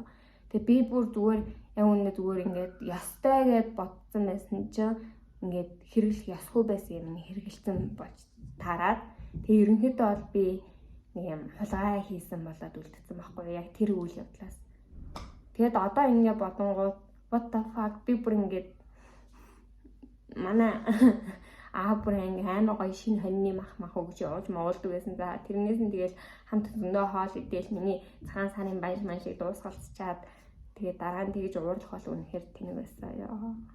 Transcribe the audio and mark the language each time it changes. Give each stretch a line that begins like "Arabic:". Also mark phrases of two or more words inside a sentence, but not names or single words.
Mongolian: Тэгээ би бүр зүгээр яг үнэ зүгээр ингээд ястай гэд бодсон байсан чинь ингээд хэрэглэх ясгүй байсан юм хэрэгэлсэн болж таарад. Тэгээ ерөнхийдөө бол би нэг юм хулгай хийсэн болоод үлдсэн байхгүй яг тэр үйл явдлаас. Тэгээд одоо ингээд бодонгууд
English: what the fuck
Mongolian: би бүр ингээд манай бүр ингээ амар гоё шинэ хоньны мах өгч явуулж могуулдаг байсан. За тэрнээс нь тэгэл хамт зөндөө хоол идээл миний цагаан сарын баяр шиг дуусгалцчаад тэгээ дараа нь тэгж уурлах бол үнэхээр тэнэг байсан ёо.